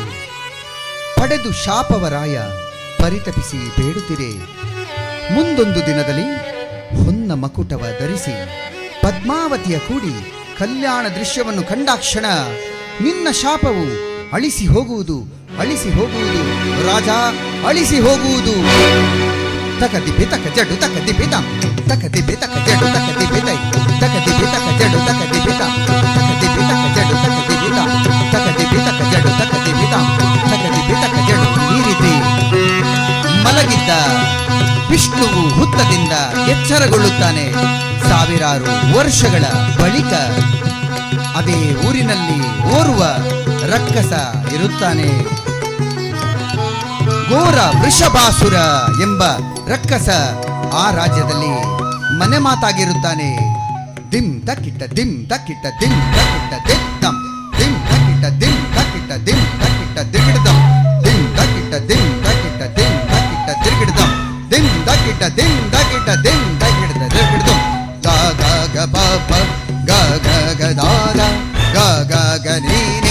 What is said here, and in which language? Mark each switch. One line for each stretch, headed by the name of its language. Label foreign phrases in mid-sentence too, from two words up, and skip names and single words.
Kannada: ಪಡೆದು ಶಾಪವರಾಯ ಪರಿತಪಿಸಿ ಬೇಡುತ್ತಿರೆ. ಮುಂದೊಂದು ದಿನದಲ್ಲಿ ಹೊನ್ನ ಮಕುಟವ ಧರಿಸಿ ಪದ್ಮಾವತಿಯ ಕೂಡಿ ಕಲ್ಯಾಣ ದೃಶ್ಯವನ್ನು ಕಂಡಾಕ್ಷಣ ನಿನ್ನ ಶಾಪವು ಅಳಿಸಿ ಹೋಗುವುದು ರಾಜ, ಅಳಿಸಿ ಹೋಗುವುದು. ತಕದಿಬೆ ತಕ ಜಡು ತಕದಿಬೆ ತ ತಕದಿಬೆ ತಕ ಜಡು ತಕದಿಬೆ ತೈ ತಕದಿಬೆ ತಕ ಜಡು ತಕದಿಬೆ ತ ತಕದಿಬೆ ತಕ ಜಡು ತಕದಿಬೆ ತ ತಕದಿಬೆ ತಕ ಜಡು ತಕದಿಬೆ ತ ತಕದಿಬೆ ತಕ ಜಡು ಈ ರೀತಿ ವಿಷ್ಣುವು ಹುತ್ತದಿಂದ ಎಚ್ಚರಗೊಳ್ಳುತ್ತಾನೆ. ಸಾವಿರಾರು ವರ್ಷಗಳ ಬಳಿಕ ಅದೇ ಊರಿನಲ್ಲಿ ಓರ್ವ ರಕ್ಕಸ ಇರುತ್ತಾನೆ. ಘೋರ ವೃಷಭಾಸುರ ಎಂಬ ರಕ್ಕಸ ಆ ರಾಜ್ಯದಲ್ಲಿ ಮನೆ ಮಾತಾಗಿರುತ್ತಾನೆ. ದಿಮ್ ತಕ್ಕಿಟ್ಟ ದಿಮ್ ತಕ್ಕಿಟ್ಟ ದಿಮ್ ತಕ್ಕಿಟ್ಟ ದಿತ್ತಂ ದಿಮ್ ತಕ್ಕಿಟ್ಟ ದಿಮ್ ತಕ್ಕಿಟ್ಟ ದಿಮ್ ತಕ್ಕಿಟ್ಟ ದಿಗಿಡದಂ ದಿಮ್ ತಕ್ಕಿಟ್ಟ ದಿಮ್ ತಕ್ಕಿಟ್ಟ ದಿಮ್ ತಕ್ಕಿಟ್ಟ ದಿಗಿಡದಂ ದಿಮ್ ತಕ್ಕಿಟ್ಟ ದಿಮ್ ತಕ್ಕಿಟ್ಟ ದಿಮ್ ತಕ್ಕಿಟ್ಟ ದಿಗಿಡದಂ ಗ ಗ ಗ ಪ ಪ ಗ ಗ ಗ ದ ದ ಗ ಗ ಗ ನೀ ನೀ